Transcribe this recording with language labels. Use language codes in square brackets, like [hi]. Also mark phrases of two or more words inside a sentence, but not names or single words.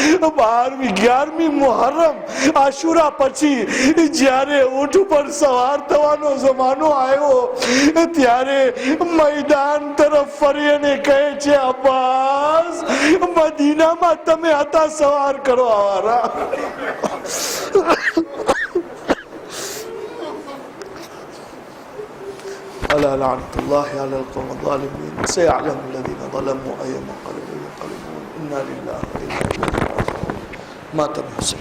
[gu] 11મી મુહર્રમ આશુરા પછી જ્યારે ઊંટ ઉપર સવાર થવાનો જમાનો આવ્યો ત્યારે મેદાન તરફ ફરી અને કહે છે, અબ્બાસ, મદીનામાં તમે હતા સવાર કરવા વાળા. [ar] ألا لعنة الله على القوم الظالمين سيعلم الذين ظلموا أي منقلب ينقلبون إنا لله وإنا إليه راجعون. مات ابن حسين.